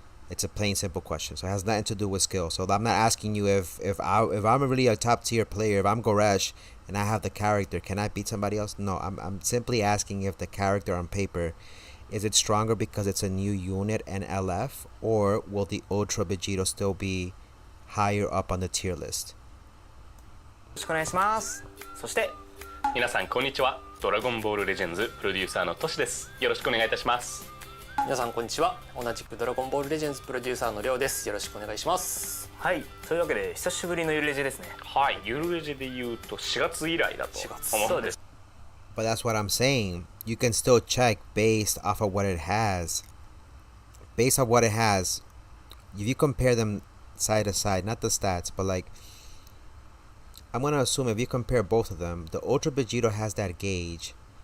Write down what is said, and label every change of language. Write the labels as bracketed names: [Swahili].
[English] It's a plain simple question. So it has nothing to do with skill. So I'm not asking you if I'm really a top tier player, if I'm Goresh and I have the character, can I beat somebody else? No, I'm simply asking if the character on paper, is it stronger because it's a new unit and LF, or will the Ultra Vegito still be higher up on the tier list? [Japanese] よろしくお願いします。そして皆さんこんにちは。ドラゴンボールレジェンズプロデューサーのトシです。よろしくお願いいたします。皆さんこんにちは。同じくドラゴンボールレジェンズプロデューサーのりょうです。よろしくお願いします。はい、というわけで久しぶりのゆるレジェですね。はい、ゆるレジで言うと4月以来だと思うんです。 [English] But that's what I'm saying. You can still check based off of what it has. Based on what it has, if you compare them side to side, not the stats, but like, I'm gonna assume if you compare both of them, the Ultra Vegito has that gauge.